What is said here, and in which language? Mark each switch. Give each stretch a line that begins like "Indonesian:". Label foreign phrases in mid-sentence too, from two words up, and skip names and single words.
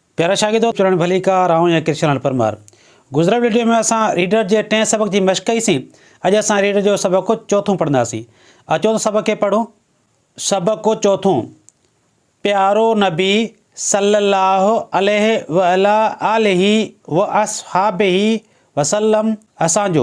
Sindhi: प्यारा शागिर्दो, चरण भली का राहूं या कृष्ण परमार। गुजरा वीडियो में असां रीडर जे 10 सबक की मश्क कईसीं। अॼु असां रीडर जो सबक चौथों पढ़ंदासीं। चौथों सबक खे पढ़ो। सबक चौथों। प्यारो नबी
Arabic: صلى الله عليه وآله وأصحابه وسلم
Sindhi: असांजो।